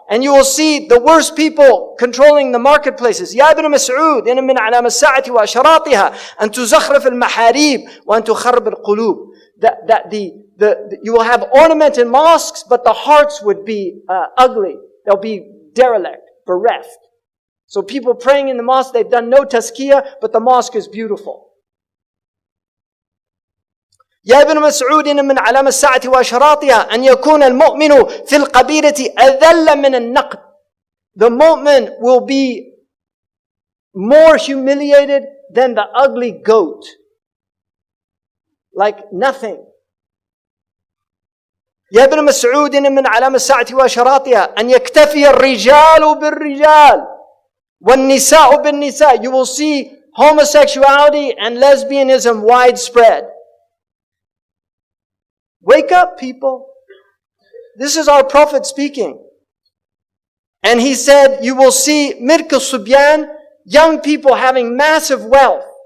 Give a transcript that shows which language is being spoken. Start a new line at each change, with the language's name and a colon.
English: And you will see the worst people controlling the marketplaces.
Arabic: يا ابن مسعود إن من علام الساعة وأشراطها أن تزخرف المحاريب وأن تخرب القلوب.
English: That you will have ornamented mosques, but the hearts would be ugly. They'll be derelict, bereft. So people praying in the mosque, they've done no tazkiyah, but the mosque is beautiful.
Arabic: يا ابن مسعود من علامة الساعة وأشراطها أن يكون المؤمن في القبيلة أذل من النقد.
English: The mu'min will be more humiliated than the ugly goat. Like nothing.
Arabic: يا ابن مسعود من علامة الساعة وأشراطها أن يكتفي الرجال بالرجال والنساء بالنساء.
English: You will see homosexuality and lesbianism widespread. Wake up, people. This is our Prophet speaking. And he said, you will see Mirk al-Subyan, young people having massive wealth.